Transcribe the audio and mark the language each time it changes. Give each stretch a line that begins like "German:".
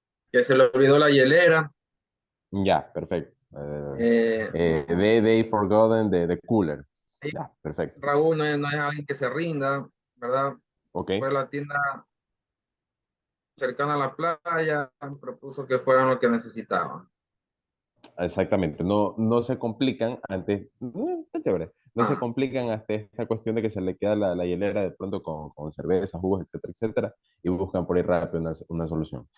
Spanish: que se le olvidó la hielera. Ya, perfecto. Eh,
English: They forgotten the cooler.
Spanish: y Ya, perfecto. Raúl no es alguien que se rinda, ¿verdad? Ok, Fue a la tienda cercana a la playa, propuso que fueran lo que necesitaban. exactamente. No, no se complican antes. Está chévere. No se Ah, complican hasta esta cuestión de que se le queda la hielera de pronto con cerveza, jugos, etcétera, etcétera, y buscan por ahí rápido una solución.